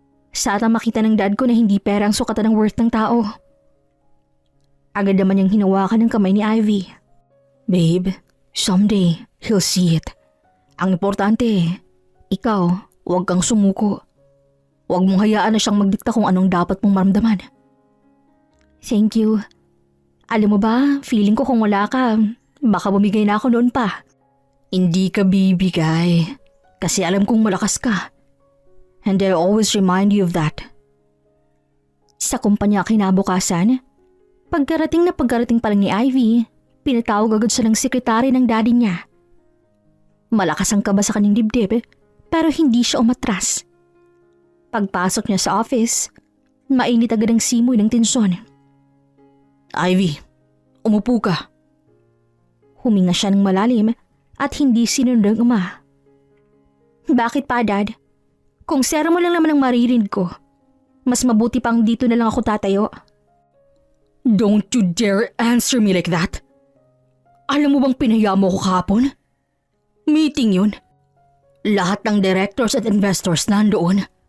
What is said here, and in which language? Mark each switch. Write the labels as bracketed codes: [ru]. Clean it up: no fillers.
[tl] Sana makita ng dad ko na hindi pera ang sukatan ng worth ng tao. Agad naman niyang hinawakan ng kamay ni Ivy. [en] Babe, someday he'll see it. [tl] Ang importante, ikaw, huwag kang sumuko. Huwag mong hayaan na siyang magdikta kung anong dapat mong maramdaman. [en] Thank you. [tl] Alam mo ba, feeling ko kung wala ka, baka bumigay na ako noon pa. Hindi ka bibigay. Kasi alam kong malakas ka. [en] And I always remind you of that. [tl] Sa kumpanya kinabukasan, pagkarating pa lang ni Ivy, pinatawag agad siya ng sekretary ng daddy niya. Malakas ang kaba sa kanyang dibdib, pero hindi siya umatras. Pagpasok niya sa office, mainit agad ang simoy ng tensyon. Ivy, umupo ka. Huminga siya ng malalim at hindi sinunod ng ama. Bakit pa, Dad? Kung sera mo lang naman ang maririnig ko, mas mabuti pang dito na lang ako tatayo. [en] Don't you dare answer me like that. [tl] Alam mo bang pinaya mo ko kahapon? Meeting yun. Lahat ng directors at investors nandoon.